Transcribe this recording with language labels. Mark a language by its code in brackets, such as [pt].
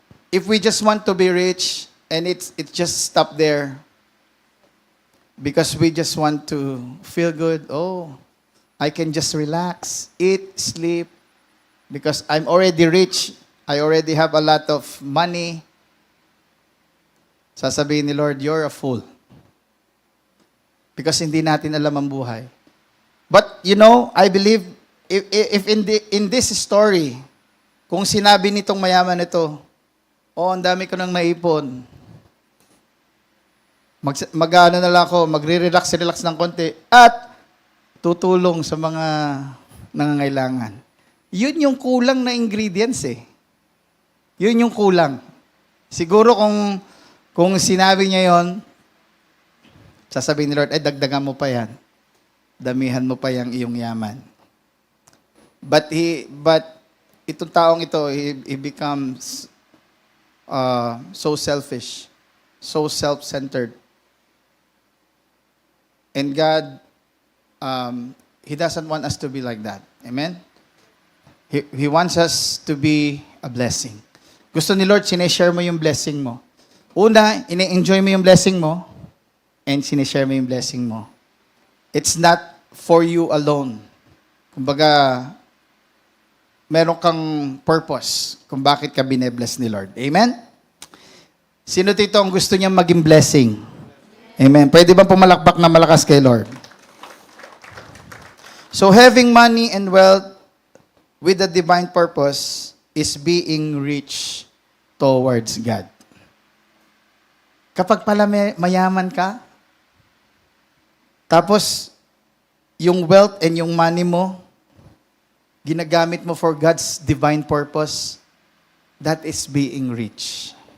[en] If we just want to be rich, and it just stop there, because we just want to feel good, I can just relax, eat, sleep, because I'm already rich, I already have a lot of money. [tl] Sasabihin ni Lord, [en] you're a fool. [tl] Because hindi natin alam ang buhay. [en] But, I believe, if in this story, [tl] kung sinabi nitong mayaman ito, ang dami ko nang naipon, mag-ano na lang ako, magre-relax ng konti, at tutulong sa mga nangangailangan. Yun yung kulang na ingredients eh. Yun yung kulang. Siguro kung sinabi niya yon, sasabihin ni Lord, dagdagan mo pa yan. Damihan mo pa yung iyong yaman. [en] But [tl] itong taong ito, [en] he becomes so selfish, so self-centered. And God, He doesn't want us to be like that. Amen? He wants us to be a blessing. [tl] Gusto ni Lord, sineshare mo yung blessing mo. Una, ini-enjoy mo yung blessing mo, and sineshare mo yung blessing mo. [en] It's not for you alone. [tl] Kumbaga, meron kang purpose kung bakit ka binebless ni Lord. Amen? Sino dito ang gusto niyang maging blessing? Amen. Pwede bang pumalakpak na malakas kay Lord? [en] So, having money and wealth with a divine purpose is being rich towards God. [tl] Kapag pala mayaman ka, tapos yung wealth and yung money mo, ginagamit mo [en] for God's divine purpose, that is being rich.